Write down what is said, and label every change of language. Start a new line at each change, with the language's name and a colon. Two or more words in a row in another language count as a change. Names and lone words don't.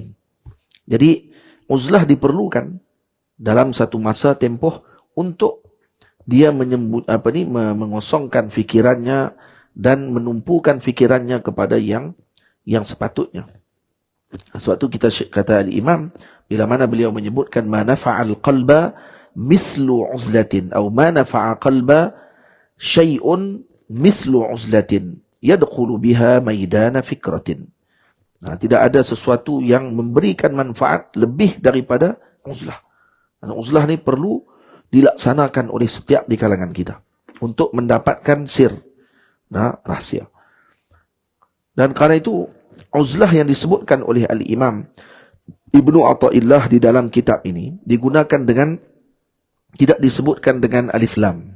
Malay: Jadi uzlah diperlukan dalam satu masa tempoh untuk dia mengosongkan fikirannya dan menumpukan fikirannya kepada yang sepatutnya. Sebab tu kita kata al-Imam, bila mana beliau menyebutkan
Arabic: ما نفع القلب مثل عزلة
Malay: atau
Arabic: ما نفع القلب شيء مثل عزلة يدخل بها ميدان فكرة.
Malay: Tidak ada sesuatu yang memberikan manfaat lebih daripada uzlah. Uzlah ni perlu dilaksanakan oleh setiap di kalangan kita untuk mendapatkan sir, rahsia. Dan kerana itu uzlah yang disebutkan oleh Al-Imam Ibnu Athaillah di dalam kitab ini digunakan dengan, tidak disebutkan dengan
Arabic: ألف لام.